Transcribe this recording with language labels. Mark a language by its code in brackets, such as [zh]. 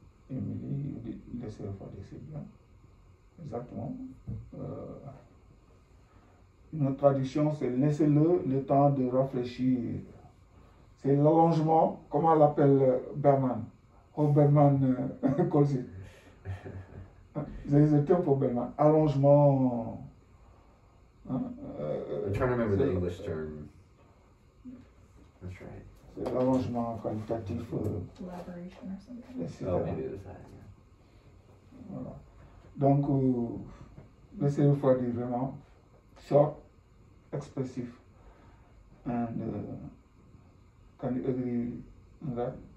[fr] Émilie, laissez refroidir, c'est bien. Exactement. Une autre traduction, c'est laissez-le le temps de réfléchir. C'est l'allongement, comment l'appelle Berman? [en] Oh, Berman, calls it. There is a term for Berman. [fr] Allongement. [en] I'm trying to remember the English term. That's right. [fr] C'est l'allongement qualitatif. [en] Collaboration or something. Oh, maybe it was that, yeah. [fr] Voilà. Donc, laissez refroidir vraiment [en] short, expressive. And can you agree on that?